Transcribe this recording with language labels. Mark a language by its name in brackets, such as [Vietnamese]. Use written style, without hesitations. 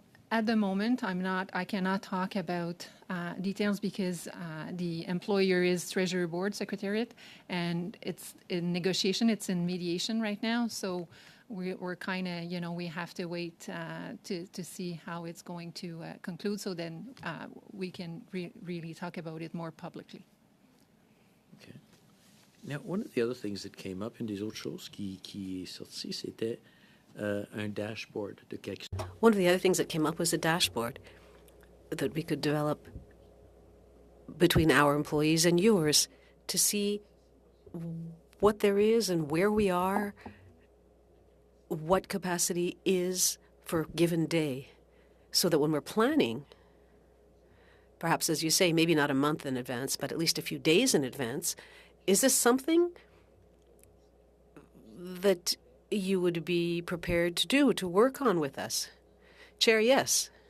[English] At the moment, I cannot talk about details because the employer is Treasury Board Secretariat, and it's in negotiation, it's in mediation right now. So we're kind of, you know, we have to wait to see how it's going to conclude, so then we can really talk about it more publicly. Okay. Now, one of the other things that came up, [French] une des autres choses qui est sortie, c'était un dashboard de quelque. [English] One of the other things that came up was a dashboard that we could develop between our employees and yours to see what there is and where we are, what capacity is for a given day, so that when we're planning, perhaps, as you say, maybe not a month in advance, but at least a few days in advance, is this something that you would be prepared to do, to work on with us? Chair, yes.